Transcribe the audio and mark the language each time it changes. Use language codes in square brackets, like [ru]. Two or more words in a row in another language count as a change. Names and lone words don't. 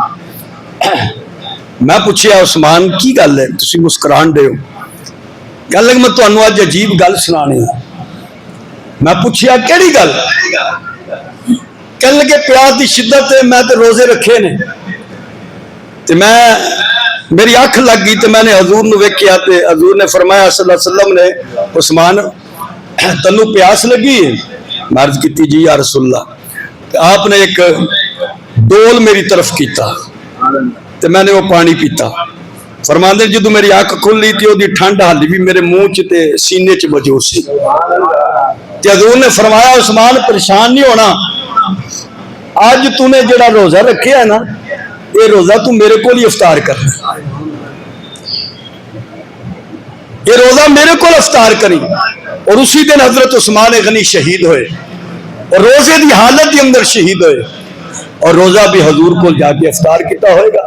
[pa] میں پوچھیا عثمان کی گل ہے تسی مسکران دے ہو؟ کہنے لگے میں تانوں اج عجیب گل سنانی ہے۔ میں پوچھیا کیڑی گل؟ کہنے لگے پیاس دی شدت ہے، میں تے روزے رکھے نے تے میری اکھ لگ گئی تے میں نے حضور نو ویکھیا تے حضور نے فرمایا [ar] صلی اللہ علیہ وسلم [pa] نے عثمان تنو پیاس لگی ہے؟ میں عرض کیتی جی [ar] یا رسول اللہ۔ [pa] آپ نے ایک ڈول میری طرف کیتا تے میں نے وہ پانی پیتا۔ فرماندے جدو میری اکھ کھلی تے دی ٹھنڈ حالی بھی میرے منہ چ تے سینے چ موجود سی۔ تے حضور نے فرمایا عثمان پریشان نہیں ہونا، آج تو نے جڑا روزہ رکھیا ہے نا یہ روزہ تو میرے کو ہی افطار کرنا، یہ روزہ میرے کو افطار کری۔ اور اسی دن حضرت عثمان غنی شہید ہوئے اور روزے دی حالت کے اندر شہید ہوئے اور روزہ بھی حضور کو جا کے افطار کیتا ہوئے گا۔